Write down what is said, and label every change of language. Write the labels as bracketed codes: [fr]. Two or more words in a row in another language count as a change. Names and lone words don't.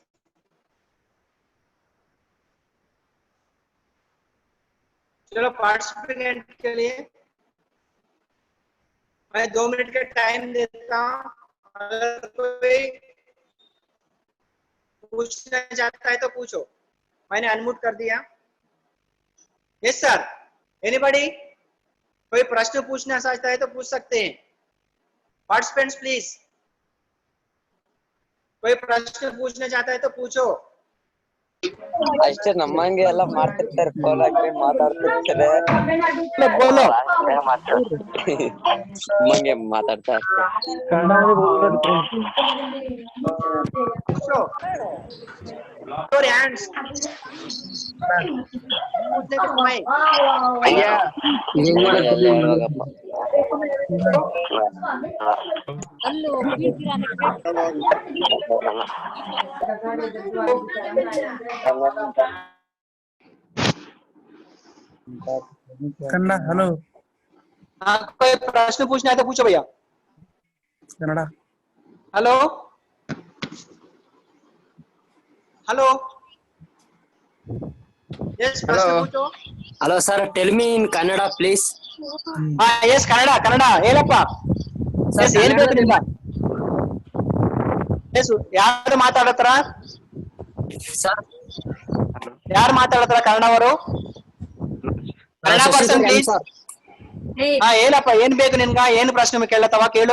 [hi] चलो पार्टिसिपेंट के लिए मैं 2 मिनट का टाइम देता हूं, अगर कोई पूछना चाहता है तो पूछो, मैंने अनम्यूट कर दिया। [en] yes sir, anybody, [hi] कोई प्रश्न पूछना चाहता है तो पूछ सकते हैं, पार्टिसिपेंट्स प्लीज, कोई प्रश्न पूछना चाहता है तो पूछो। [kn] ಅಷ್ಟೇ ನಮ್ಮಂಗೆ ಎಲ್ಲ ಮಾಡ್ತಿರ್ತಾರೆ ಫೋನ್ ಹಾಕಿ ಮಾತಾಡ್ತಿರ್ತಾರೆ [hi] ಬೋಲೋ [kn] ನಮ್ಮಂಗೆ ಮಾತಾಡ್ತಾ [en] your hands [kn] ಅಯ್ಯ ಎಲ್ಲ ಇವಾಗಪ್ಪ [hi] कन्नड़ा हेलो हाँ कोई प्रश्न पूछना है तो पूछो भैया कन्नड़ा हेलो हेलो यस प्रश्न [en] Hello. [hi] पूछो [en] hello sir tell me in Kannada please [hi] हाँ यस कन्नड़ कन्नड़ [kn] ಹೇಳಪ್ಪ ಯಸ್ ಏನ್ ಬೇಕು ನಿಮ್ಗೆ ಯಸ್ ಯಾರು ಮಾತಾಡತ್ರ ಸರ್ ಯಾರು ಮಾತಾಡತ್ರ ಕನ್ನಡವರು [en] Kannada person please [kn] ಹಾ ಹೇಳಪ್ಪ ಏನ್ ಬೇಕು ನಿನ್ಗ ಏನ್ ಪ್ರಶ್ನೆ ಕೇಳತ್ತವ ಕೇಳು